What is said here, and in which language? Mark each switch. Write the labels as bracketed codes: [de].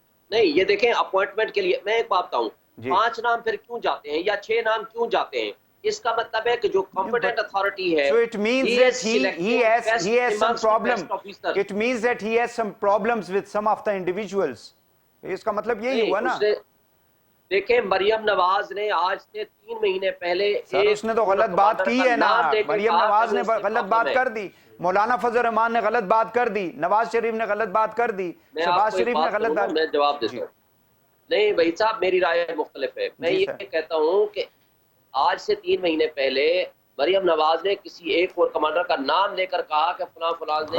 [ur] نہیں یہ دیکھیں اپوائنٹمنٹ کے لیے میں ایک بات بتاؤں, 5 نام پھر کیوں جاتے ہیں یا 6 نام کیوں جاتے ہیں, اس کا مطلب ہے کہ جو کمپیٹنٹ اتھارٹی ہے, [en] so it means that he has some problem, it means that he has some problems with some of the individuals. [ur] اس کا مطلب یہی ہوا نا. دیکھیں مریم نواز نے آج سے 3 مہینے پہلے سر اس نے تو غلط بات کی ہے نا, مریم نواز نے غلط بات کر دی, مولانا فضل الرحمان نے غلط بات کر دی, نواز شریف نے غلط بات کر دی, شہباز شریف نے غلط بات. میں جواب دیتا ہوں. نہیں بھائی صاحب میری رائے مختلف ہے. میں یہ کہتا ہوں کہ آج سے 3 مہینے پہلے مریم نواز نے کسی ایک اور کمانڈر کا نام لے کر کہا کہ فلاں فلاں نے